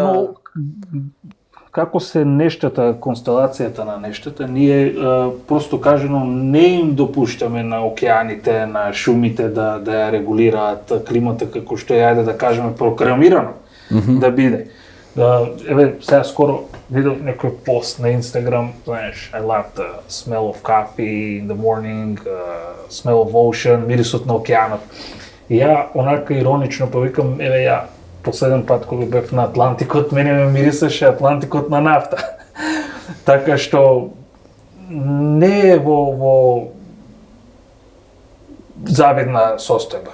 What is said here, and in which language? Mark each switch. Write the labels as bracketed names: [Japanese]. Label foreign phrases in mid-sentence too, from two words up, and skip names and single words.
[Macedonian] Но како се нештата, констелацијата на нештата, ние просто кажано не им допуштаме на океаните, на шумите да ја регулираат климата како што е, ајде да кажеме, програмирано да биде. Еве, сега скоро видов некој пост на Инстаграм, знаеш, [English] I love the smell of coffee in the morning, smell of ocean, [Macedonian] мирисот на океанот. И ја онака иронично повикам, еве ја последен пат кога бев на Атлантикот, мене ме мирисаше Атлантикот на нафта. Така што не е во завидна состојба.